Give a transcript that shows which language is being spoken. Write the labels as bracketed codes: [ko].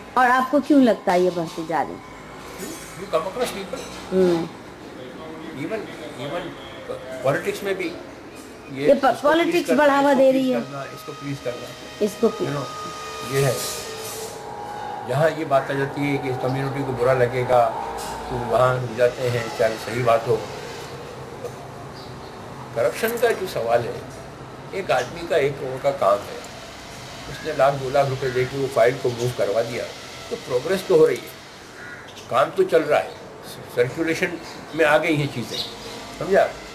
[hi] और आपको क्यों लगता है ये बढ़ती जा रही? [en] You come across people, even politics [hi] में भी ये पॉलिटिक्स बढ़ावा दे रही है, इसको प्लीज करना, इसको ये है। जहाँ ये बात आ जाती है कि इस कम्युनिटी को बुरा लगेगा तो वहाँ मिल जाते हैं, चाहे सही बात हो। करप्शन का जो सवाल है, एक आदमी का 1 करोड़ का काम है, उसने लाख 2 लाख रुपए देके वो फाइल को मूव करवा दिया, तो प्रोग्रेस तो हो रही है, काम तो चल रहा है, सर्कुलेशन में आ गई हैं चीज़ें, समझा।